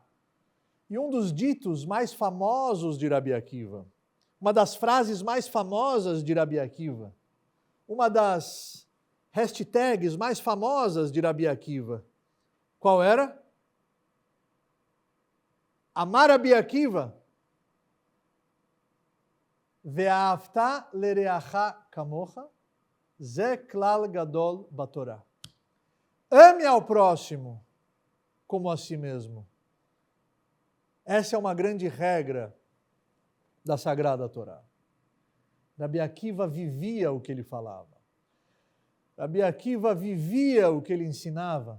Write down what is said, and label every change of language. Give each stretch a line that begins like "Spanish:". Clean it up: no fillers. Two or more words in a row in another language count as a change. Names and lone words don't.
Portuguese: E um dos ditos mais famosos de Rabi Akiva, uma das frases mais famosas de Rabi Akiva, uma das hashtags mais famosas de Rabi Akiva, qual era?
Hebrew: אמר רבי עקיבא ואהבת לרעך כמוך זה כלל גדול בתורה.
Portuguese: Ame ao próximo como a si mesmo. Essa é uma grande regra da Sagrada Torá. Rabi Akiva vivia o que ele falava. Rabi Akiva vivia o que ele ensinava.